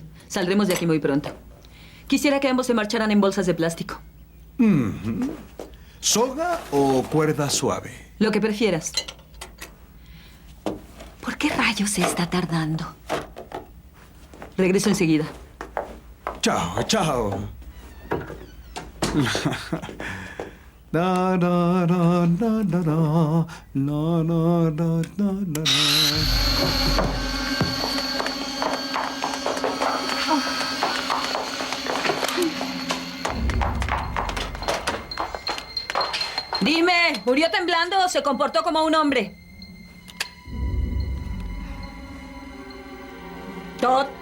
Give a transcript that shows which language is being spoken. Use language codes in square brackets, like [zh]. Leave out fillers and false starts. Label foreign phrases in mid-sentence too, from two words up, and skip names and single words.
[es] Saldremos de aquí muy pronto. Quisiera que ambos se marcharan en bolsas de plástico. ¿Soga o cuerda suave? Lo que prefieras. ¿Por qué rayos se está tardando? Regreso enseguida. Chao, chao. Da, da, da, da, da, da. Na, na, da, da, da, da. Dime, ¿murió temblando o se comportó como un hombre? Todd.